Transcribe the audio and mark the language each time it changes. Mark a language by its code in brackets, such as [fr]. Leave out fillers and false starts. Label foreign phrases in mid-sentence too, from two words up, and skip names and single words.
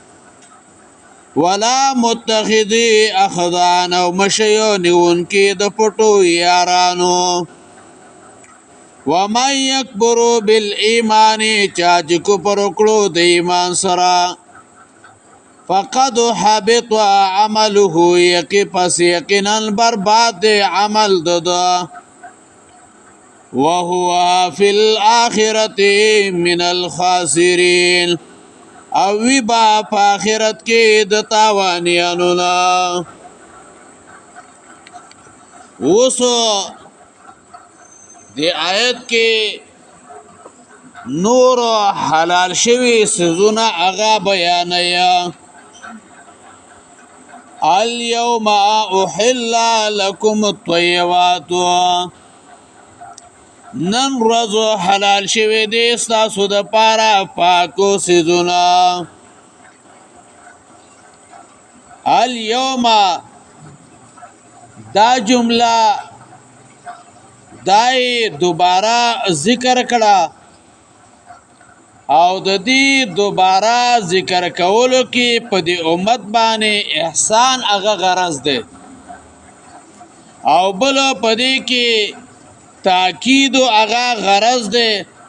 [ar] ولا متخذی اخدان [ps] او مشی نیونکی د پټو یارانو. [ar] ومن یکبرو بالایمان [ps] چاچ کفر کړو د ایمان سره [ar] فقد حبط عمله [ps] یقی پس یقینا برباد عمل دده. [ar] وهو في الآخرة من الخاسرين [ps] او وی با په آخرت کې د تاوانیانو نه. اوسو دی آیت کې نور حلال شوی سيزونه هغه بیانیا. [ar] اليوم احل لكم الطيبات. [ps] نن ورځ حلال شوی دی ستاسو د پاره پاکو سيزونه. اليوم دا جمله دای دوباره ذکر کړه او د دې دوباره ذکر کولو کې په دې امت باندې احسان هغه غرض ده او بل په دې کې تاکید هغه غرض ده.